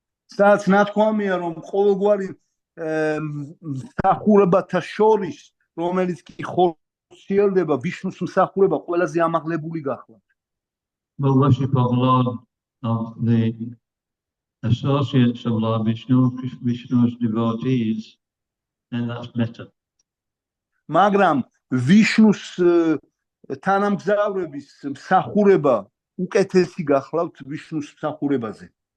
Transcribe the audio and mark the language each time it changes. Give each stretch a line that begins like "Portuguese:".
Georgian: სადაც ნათქვამია, რომ ყოველგვარი მსახურებათა შორის, რომელიც კი ხორციელდება, ვიშნუს მსახურება ყველაზე ამაღლებული გახლავთ.
English: The worship of Lord, of the associates of Lord Vishnu, Vishnu's devotees, then that's better.
Georgian: მაგრამ ვიშნუს თანამგზავრების მსახურება უკეთესი გახლავთ ვიშნუს მსახურებაზე.